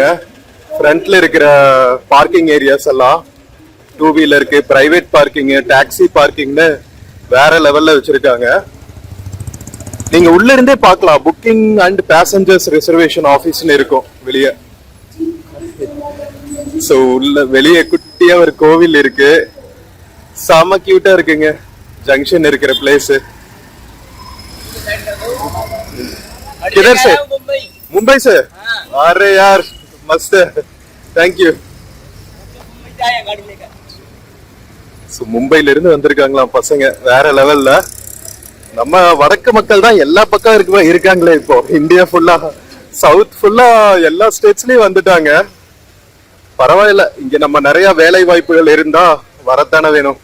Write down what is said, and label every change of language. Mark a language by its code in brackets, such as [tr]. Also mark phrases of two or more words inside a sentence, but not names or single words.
[ta] ஃப்ரண்ட்ல இருக்கிற [en] parking areas [ta] எல்லாம் [en] two wheeler, private parking, taxi parking [ta] வேற லெவல்ல வச்சிருக்காங்க. நீங்க உள்ள இருந்தே பார்க்கலாம். [en] booking and passengers reservation office [ta] இருக்கும் வெளியே. சோ உள்ள வெளியே குட்டியா ஒரு கோவில் இருக்கு, செம கியூட்டா இருக்குங்க. ஜங்ஷன் இருக்கிற பிளேஸ். [hi] किधर से? मुंबई से? अरे यार मस्त है, [en] thank you. [ta] மும்பைல இருந்து வந்திருக்காங்களாம் பசங்க, வேற லெவல்ல. நம்ம வடக்கு மக்கள் தான் எல்லா பக்கம் இருக்காங்களே இப்போ. இந்தியா ஃபுல்லா, சவுத் ஃபுல்லா, எல்லா ஸ்டேட்ஸ்லயும் வந்துட்டாங்க. பரவாயில்ல, இங்க நம்ம நிறைய வேலை வாய்ப்புகள் இருந்தா வரத்தானே வேணும்.